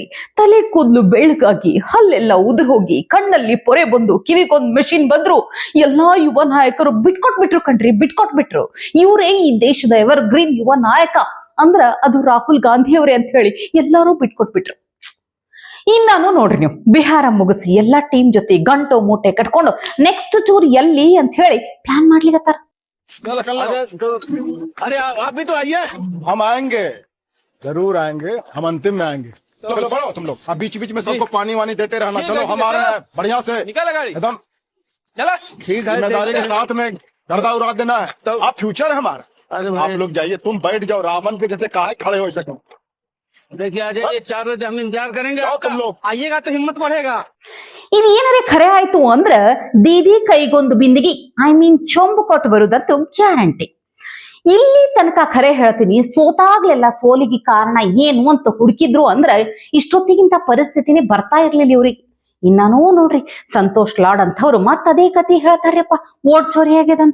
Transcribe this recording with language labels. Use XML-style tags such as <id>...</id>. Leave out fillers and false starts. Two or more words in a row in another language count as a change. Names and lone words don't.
<kn>ತಲೆ ಕೂದಲು ಬೆಳ್ಳಗಾಗಿ, ಹಲ್ಲೆಲ್ಲ ಉದುರು ಹೋಗಿ, ಕಣ್ಣಲ್ಲಿ ಪೊರೆ ಬಂದು, ಕಿವಿಗೊಂದು ಮೆಷಿನ್ ಬಂದ್ರು, ಎಲ್ಲಾ ಯುವ ನಾಯಕರು ಬಿಟ್ಕೊಟ್ಬಿಟ್ರು ಕಣ್ರಿ, ಬಿಟ್ಕೊಟ್ಬಿಟ್ರು. ಇವರೇ ಈ ದೇಶದ</kn> <en>ever green</en> <kn>ಯುವ ನಾಯಕ ಅಂದ್ರ ಅದು ರಾಹುಲ್ ಗಾಂಧಿ ಅವರೇ ಅಂತ ಹೇಳಿ ಎಲ್ಲಾರು ಬಿಟ್ಕೊಟ್ಬಿಟ್ರು. ಇನ್ನಾನು ನೋಡ್ರಿ, ನೀವು ಬಿಹಾರ ಮುಗಿಸಿ ಎಲ್ಲಾ ಟೀಮ್ ಜೊತೆ ಗಂಟು ಮೂಟೆ ಕಟ್ಕೊಂಡು</kn> <en>next tour</en> <kn>ಎಲ್ಲಿ ಅಂತ ಹೇಳಿ ಪ್ಲಾನ್ ಮಾಡ್ಲಿಕತ್ತಾರ.</kn> <hi>अरे आप भी तो आइए। हम आएंगे, जरूर आएंगे, हम अंतिम में आएंगे। चलो बढ़ो तुम लोग, अब बीच बीच में सबको पानी वानी देते रहना। चलो हमारे बढ़िया से निकाला गाड़ी एकदम चला, ठीक है, जिम्मेदारी के साथ में गर्दा उड़ा देना है। आप फ्यूचर है हमारा। अरे आप लोग जाइए, तुम बैठ जाओ रावण के जैसे काहे खड़े हो सको। देखिए आज ये 4 बजे हम इंतजार करेंगे जाओ आपका। तुम लोग। आइएगा तो हिम्मत बढ़ेगा।</hi> <kn>ಇದು ಏನಾರೇ ಖರೆ ಆಯ್ತು ಅಂದ್ರ ದೀದಿ ಕೈಗೊಂದು ಬಿಂದಿಗಿ ಚೊಂಬು ಕೊಟ್ಟು ಬರುದಂತೂ ಗ್ಯಾರಂಟಿ. ಇಲ್ಲಿ ತನಕ ಖರೆ ಹೇಳ್ತೀನಿ, ಸೋತಾಗ್ಲೆಲ್ಲ ಸೋಲಿಗೆ ಕಾರಣ ಏನು ಅಂತ ಹುಡುಕಿದ್ರು ಅಂದ್ರ ಇಷ್ಟೊತ್ತಿಗಿಂತ ಪರಿಸ್ಥಿತಿನೇ ಬರ್ತಾ ಇರ್ಲಿಲ್ಲ ಇವ್ರಿಗೆ. ಇನ್ನೂ ನೋಡ್ರಿ, ಸಂತೋಷ್ ಲಾಡ್ ಅಂತವ್ರು ಮತ್ ಅದೇ ಕತಿ ಹೇಳ್ತಾರ್ಯಪ್ಪ, ಓಟ್ ಚೋರಿ ಆಗ್ಯದಂತ.</kn>